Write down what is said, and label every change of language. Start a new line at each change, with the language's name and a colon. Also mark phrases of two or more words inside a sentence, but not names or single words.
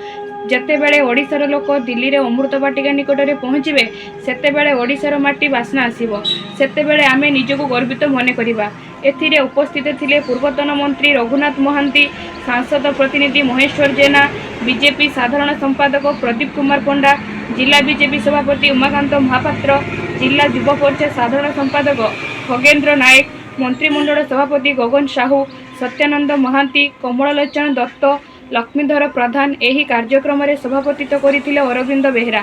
Odia: ଯେତେବେଳେ ଓଡ଼ିଶାର ଲୋକ ଦିଲ୍ଲୀ ରେ ଅମୃତ ବାଟିକା ନିକଟରେ ପହଞ୍ଚିବେ ସେତେବେଳେ ଓଡ଼ିଶାର ମାଟି ବାସ୍ନା ଆସିବ। ସେତେବେଳେ ଆମେ ନିଜକୁ ଗର୍ବିତ ମନେ କରିବା। ଏଥିରେ ଉପସ୍ଥିତ ଥିଲେ ପୂର୍ବତନ ମନ୍ତ୍ରୀ ରଘୁନାଥ ମହାନ୍ତି, ସାଂସଦ ପ୍ରତିନିଧି ମହେଶ୍ୱର ଜେନା, ବିଜେପି ସାଧାରଣ ସମ୍ପାଦକ ପ୍ରଦୀପ କୁମାର ପଣ୍ଡା, ଜିଲ୍ଲା ବିଜେପି ସଭାପତି ଉମାକାନ୍ତ ମହାପାତ୍ର, ଜିଲ୍ଲା ଯୁବା ପରିଷଦ ସାଧାରଣ ସମ୍ପାଦକ ଖଗେନ୍ଦ୍ର ନାୟକ, ମନ୍ତ୍ରୀମଣ୍ଡଳ ସଭାପତି ଗଗନ ସାହୁ, ସତ୍ୟାନନ୍ଦ ମହାନ୍ତି, କମଳଲୋଚନ ଦତ୍ତ, ଲକ୍ଷ୍ମୀଧର ପ୍ରଧାନ ଏହି କାର୍ଯ୍ୟକ୍ରମ ରେ ସଭାପତିତ୍ୱ କରିଥିଲେ ଅରବିନ୍ଦ ବେହେରା।